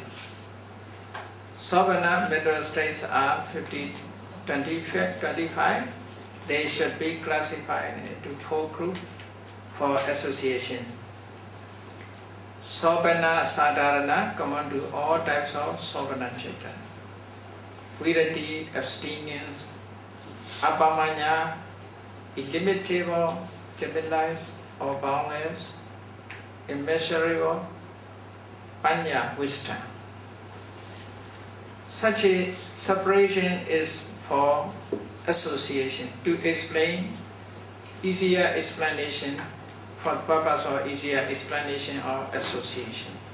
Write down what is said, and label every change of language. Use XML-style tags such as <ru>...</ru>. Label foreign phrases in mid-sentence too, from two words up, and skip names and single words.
<en>Sobhana mental states are 25. They should be classified into 4 groups for association.</en> <pi>Sobhana Sadharana,</pi> <en>common to all types of</en> <pi>Sobhana Chitta.</pi> <en>Virati, abstinence. Abhamanya, illimitable, limitless or boundless. Immeasurable. Panya, wisdom. Such a separation is for association. To explain, easier explanation for the purpose of easier explanation of association.</en>